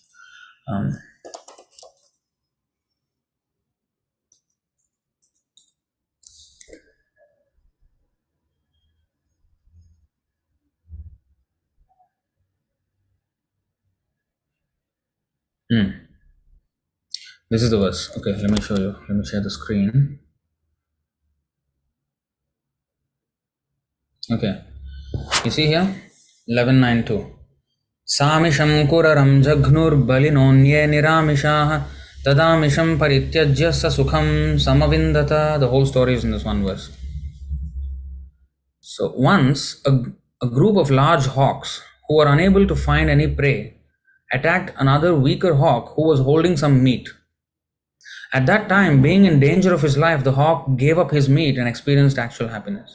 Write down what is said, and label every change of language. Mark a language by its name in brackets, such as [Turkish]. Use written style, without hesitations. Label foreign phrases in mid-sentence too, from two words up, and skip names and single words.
[English] This is the verse. Okay, let me show you. Let me share the screen. Okay, you see here 11:9:2. [Sanskrit] Samisham kuraram jaghnur balinonye niramishaha tadamisham parityajya sa sukham samavindata. [English] The whole story is in this one verse. So once a group of large hawks who were unable to find any prey attacked another weaker hawk who was holding some meat. At that time, being in danger of his life, the hawk gave up his meat and experienced actual happiness.